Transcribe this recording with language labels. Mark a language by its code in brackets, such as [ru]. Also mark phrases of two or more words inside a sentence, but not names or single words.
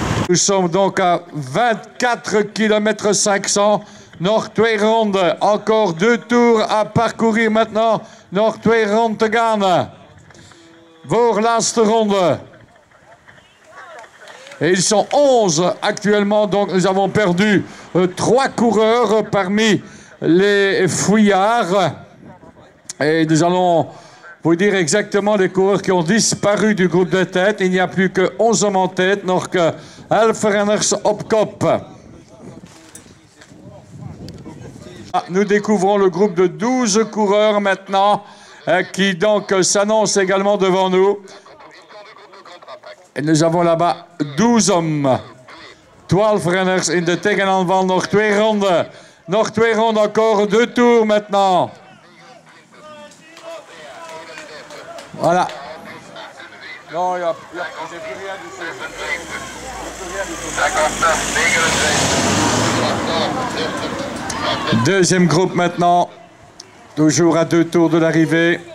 [fr] Nous sommes donc à 24 km 500. [nl] Nog 2 ronden. [fr] Encore 2 tours à parcourir maintenant. [nl] Nog 2 ronden te gaan. Voor laatste ronde. [fr] Et ils sont 11 actuellement, donc nous avons perdu 3 coureurs parmi les fouillards. Et nous allons vous dire exactement les coureurs qui ont disparu du groupe de tête. Il n'y a plus que 11 hommes en tête, [nl] nog 11 renners op kop. [fr] Nous découvrons le groupe de 12 coureurs maintenant, qui donc s'annonce également devant nous. Et nous avons là-bas 12 hommes. [nl] 12 renners in de tegenaanval. Nog 2 ronden. Nog 2 ronden, [fr] encore 2 tours maintenant. Voilà. Non, j'ai plus rien du tout. Deuxième groupe maintenant. Toujours à 2 tours de l'arrivée.